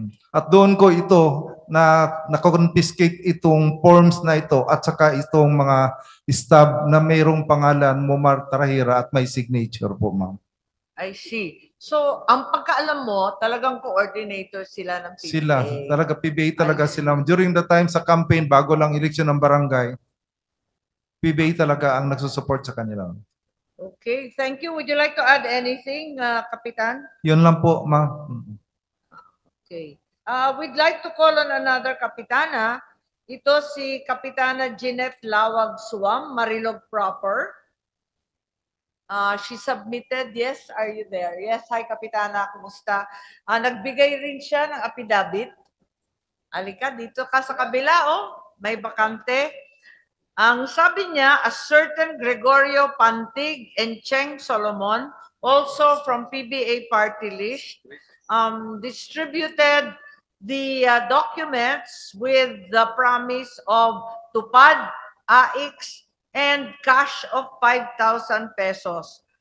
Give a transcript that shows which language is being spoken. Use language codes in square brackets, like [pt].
[tl] At doon ko ito na confiscate itong forms na ito at saka itong mga stub na mayroong pangalan Momar Trahera at may signature po, ma'am. [en] I see. [tl] So, ang pagkaalam mo, talagang coordinator sila ng PBA. Sila, talaga PBA talaga sila. [en] During the time [tl] sa campaign, bago lang election ng barangay, PBA talaga ang nagsusupport sa kanila. [en] Okay, thank you. Would you like to add anything, Kapitan? [tl] Yun lang po, ma'am. [en] Okay. We'd like to call on another Kapitana. [tl] Ito si [en] Kapitana Jeanette Lawag Suam, Marilog proper. She submitted, yes, are you there? Yes, hi Kapitana, kumusta? [tl] Nagbigay rin siya ng affidavit. Alika, dito ka sa kabila, oh, may bakante. Ang sabi niya, [en] a certain Gregorio Pantig and Cheng Solomon, also from PBA party list, distributed the documents with the promise of tupad, AX, and cash of 5,000 pesos.